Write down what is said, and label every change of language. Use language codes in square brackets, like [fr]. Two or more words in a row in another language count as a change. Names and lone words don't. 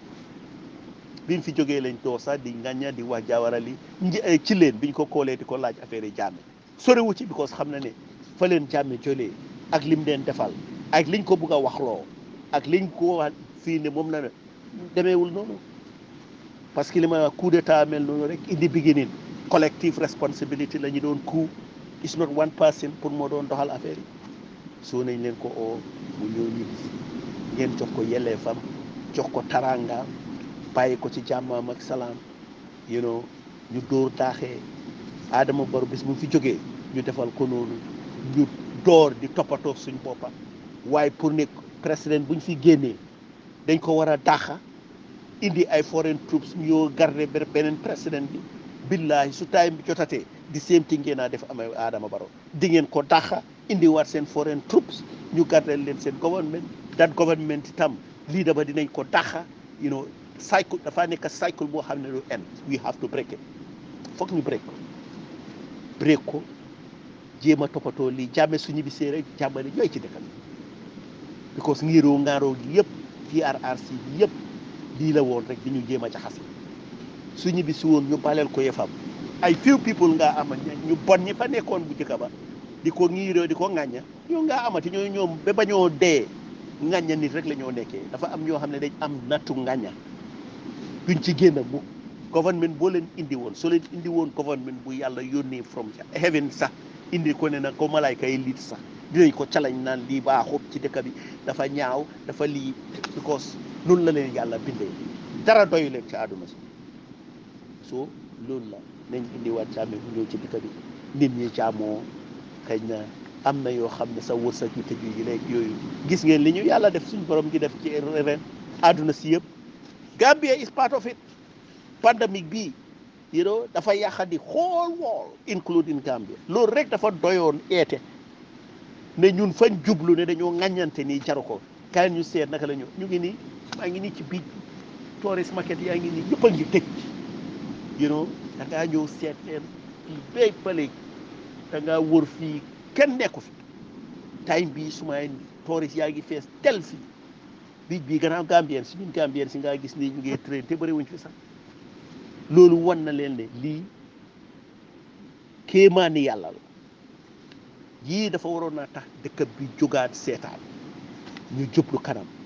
[wo] bi mu fi jógee lañ doo sax di ngañña di wax Jawara li ci leen biñ ko koolee di ko laaj affaire yi Jammeh soriwu ci because xam na ne fa leen Jammeh jëlee ak lim leen defal ak liñ ko bugg a waxloo ak liñ ko wax fii ne moom la demeewul noonu [fr] parce que [wo] li ma wax [fr] coup d'état [wo] mel noonu rek indi [en] beginning collective responsibility [wo] la ñu doon [en] coup is not one person [wo] pour moo doon doxal affaire yi soo nañ leen ko oo mu ñëw ñibbi ngeen jox ko yelleefam jox ko tarangaam bàyyi ko ci jàmmaam ak salaam ñu dóor daaxee Adama Barrow bis mu fi jógee ñu defal ko noonu ñu door di toppatoo suñ boppa waaye pour ne président buñ fi génnee dañ ko war a dàqa indi ay [en] foreign troops [wo] ñoo garder beneen président bi billahi su time bi jotatee di [en] same thing [wo] ngeen a def amee Adama Barrow di ngeen ko dàqa indi waat seen [en] foreign troops [wo] ñu garder leen seen government [en] that government [wo] itam lii dama dinañ ko dàqa cycle dafa nekk cycle boo xam ne du end [en] we have to break it [wo] foog ñu break ko jéem a toppatoo lii Jammeh su ñibbisee rek jàmmale ñooy ci dëkk bi because ngiroo ngaaroo gi yëpp TRRC bi yëpp lii la woon rek di ñu jéem a jaxase su ñibbisi woon ñu baleel ko yëfam ay [en] few people [wo] nga ama ñu bon ñi fa nekkoon bu njëkk ba di ko ngiroo di ko ŋàñña ñoo nga amati ñoom ba bañoo dee ŋàñña nit rek la ñoo nekkee dafa am ñoo xam ne dañ am nattu ŋàñña duñ ci génn mu government boo leen indi woon soo leen indi woon government bu yàlla yónnee [en] from heaven [wo] sax indi ko ne na ko malayka yi liit sax dinañ ko challenge naan lii baaxut ci dëkk bi dafa ñaaw dafa lii because loolu la leen yàlla bindee dara doyu leen ci àdduna si so loolu la nañ indiwaat Jammeh bu ñëw ci dëkk bi nit ñi jaamoo xëy na am na yoo xam ne sa wërsëg yu tëju yi léegi yooyu gis ngeen li ñu yàlla def suñ borom gi def ci ren àdduna si yëpp [en] Gambia is part of it [wo] pandemic bi dafa yàqa di [en] whole world including Gambia [wo] loolu rek dafa doyoon eete ne ñun fañ jublu ne dañoo ŋàññante nii jaru ko kaay ñu seet naka la ñu ngi nii maa ngi nii ci biij [en] tourist market [wo] yaa ngi nii ñëpp a ngi tëj da ngaa ñëw seet leen fii béy pale da ngaa wër fii kenn nekku fi time bii sumay tourist yaa ngi fees tel fii biij bii gannaaw Gambien si ñun Gambien si ngaa gis nii ñu ngi train te bëri wuñ fi sax loolu wan na leen ne lii kéemaani yàlla la yii dafa waroon naa tax dëkk bi jógaat seetaan ñu jublu kanam